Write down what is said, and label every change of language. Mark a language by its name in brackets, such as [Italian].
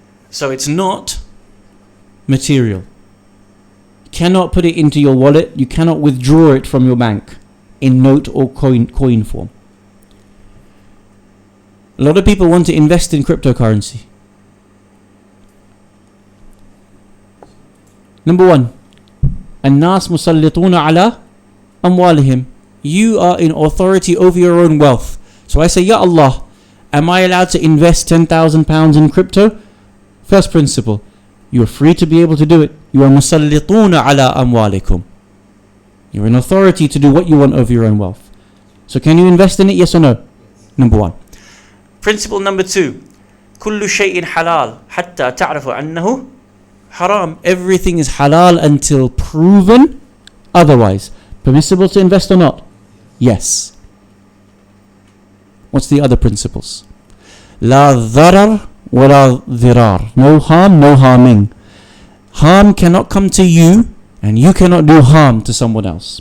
[English] So it's not material. You cannot put it into your wallet. You cannot withdraw it from your bank in note or coin form. A lot of people want to invest in cryptocurrency. Number 1, [Arabic] الناس مسلطون على أموالهم. [English] You are in authority over your own wealth. So I say, Ya Allah, am I allowed to invest £10,000 in crypto? First principle, you are free to be able to do it. You are [Arabic] مسلطون على أموالكم. [English] You're in authority to do what you want over your own wealth. So can you invest in it, yes or no? Number 1. Principle number 2, [Arabic] كل شيء حلال حتى تعرف أنه حرام. [English] Everything is halal until proven otherwise. Permissible to invest or not? Yes. What's the other principles? [Arabic] لا ضرر ولا ضرار. [English] No harm, no harming. Harm cannot come to you, and you cannot do harm to someone else.